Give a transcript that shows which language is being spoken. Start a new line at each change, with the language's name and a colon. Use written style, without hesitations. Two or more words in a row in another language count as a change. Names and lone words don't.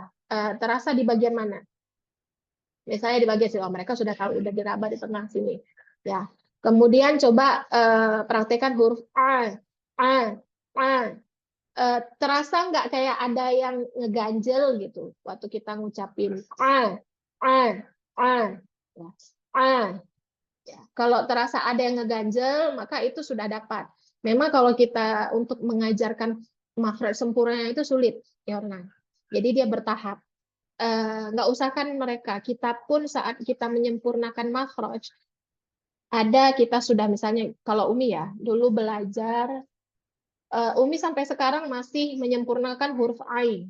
Indonesian: Terasa di bagian mana? Misalnya di bagian sini, oh, mereka sudah tahu udah diraba di tengah sini. Ya. Kemudian coba praktekkan huruf A. Terasa nggak kayak ada yang ngeganjel gitu waktu kita ngucapin a ya, a ya. Kalau terasa ada yang ngeganjel maka itu sudah dapat. Memang kalau kita untuk mengajarkan makhraj sempurna itu sulit ya Orna. Jadi dia bertahap. Nggak usahkan mereka, kita pun saat kita menyempurnakan makhraj ada kita sudah misalnya kalau Umi ya dulu belajar Umi sampai sekarang masih menyempurnakan huruf Ain.